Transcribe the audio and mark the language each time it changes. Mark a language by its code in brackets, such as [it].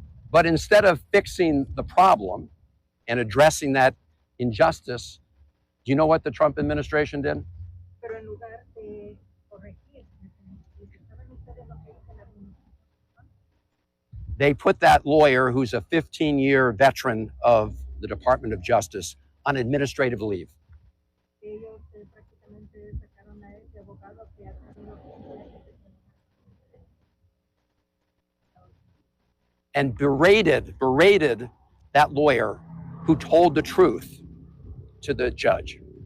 [en] But instead of fixing the problem and addressing that injustice, do you know what the Trump administration did? [es] Pero en lugar de corregir, ¿saben ustedes lo que hizo la administración? [en] They put that lawyer, who's a 15-year veteran of the Department of Justice, on administrative leave. [es] Ellos prácticamente sacaron a ese abogado que ha tenido [en] and berated that lawyer who told the truth to the judge.